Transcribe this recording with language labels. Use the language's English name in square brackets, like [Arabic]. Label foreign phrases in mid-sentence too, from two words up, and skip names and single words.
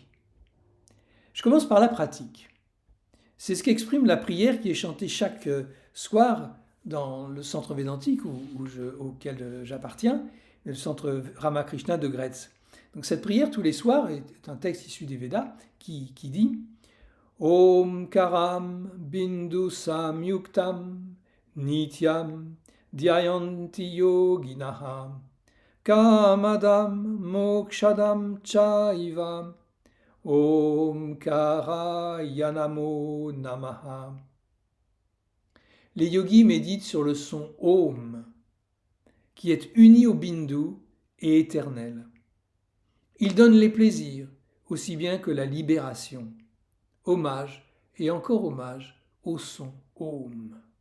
[French] Je commence par la pratique. C'est ce qu'exprime la prière qui est chantée chaque soir dans le centre védantique auquel j'appartiens, le centre Ramakrishna de Gretz. Donc cette prière tous les soirs est un texte issu des Védas qui dit [Sanskrit] ॐ कारं बिन्दु संयुक्तं नित्यं ध्यायन्ति योगिनः कामदं मोक्षदं चैव ॐकार नमो नमः. [French] Les yogis méditent sur le son Om, qui est uni au Bindu et éternel. Il donne les plaisirs, aussi bien que la libération. Hommage et encore hommage au son Om.